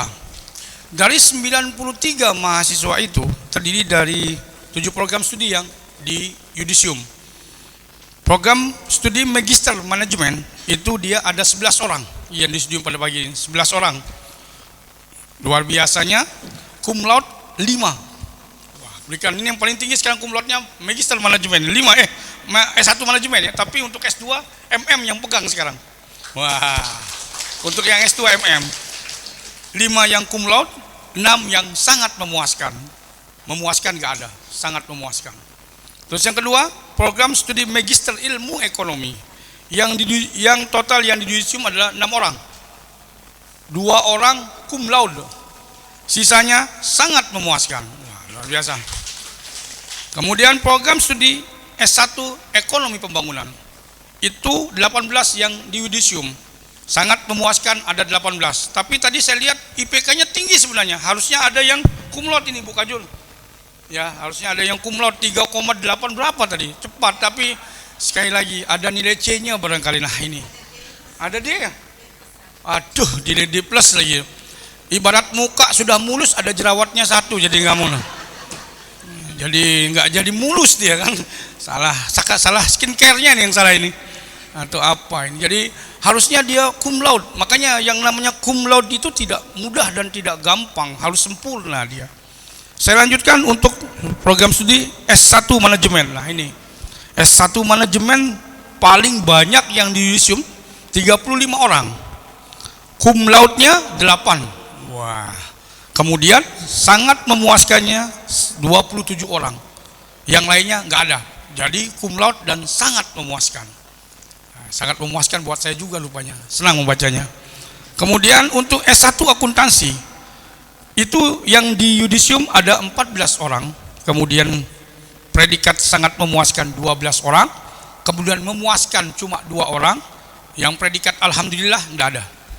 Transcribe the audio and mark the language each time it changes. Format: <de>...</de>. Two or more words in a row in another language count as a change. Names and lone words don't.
<id>Dari 93 mahasiswa itu terdiri dari 7 program studi yang di yudisium. Program studi Magister Manajemen itu dia ada 11 orang yang di yudisium pada pagi ini, 11 orang. Luar biasanya,</id> <la>cum laude 5.</la> <id>Berikan ini yang paling tinggi sekarang</id> <la>cum laude-</la> <id>nya Magister Manajemen 5 S1 Manajemen ya, tapi untuk S2 MM yang pegang sekarang. Wah. Untuk yang S2 MM 5 yang</id> <la>cum laude,</la> <id>6 yang sangat memuaskan. Memuaskan enggak ada, sangat memuaskan. Terus yang kedua, program studi Magister Ilmu Ekonomi yang total yang di yudisium adalah 6 orang. 2 orang cum laude. Sisanya sangat memuaskan. Wah, luar biasa. Kemudian program studi S1 Ekonomi Pembangunan itu 18 yang di yudisium, sangat memuaskan, ada 18. Tapi tadi saya lihat IPK-nya tinggi sebenarnya, harusnya ada yang</id> <la>cum laude</la> <id>ini Bu Kajul. Ya, harusnya ada yang</id> <la>cum laude</la> <id>3,8 berapa tadi, cepat. Tapi sekali lagi ada nilai C-nya barangkali. Nah ini ada dia. Aduh, nilai D plus lagi. Ibarat muka sudah mulus, ada jerawatnya 1, jadi nggak mau. Jadi nggak jadi mulus dia kan, salah skincare-nya nih yang salah ini atau apa ini. Jadi harusnya dia</id> <la>cum laude.</la> <id>Makanya yang namanya</id> <la>cum laude</la> <id>itu tidak mudah dan tidak gampang, harus sempurna dia. Saya lanjutkan untuk program studi S1 Manajemen. Nah ini S1 Manajemen paling banyak yang di yudisium 35 orang,</id> <la>cum laude-</la> <id>nya 8. Wah. Kemudian sangat memuaskannya 27 orang, yang lainnya nggak ada. Jadi</id> <la>cum laude</la> <id>dan sangat memuaskan. Sangat memuaskan buat saya juga rupanya, senang membacanya. Kemudian untuk S1 Akuntansi itu yang di yudisium ada 14 orang, kemudian predikat sangat memuaskan 12 orang, kemudian memuaskan cuma 2 orang, yang predikat alhamdulillah nggak ada.</id>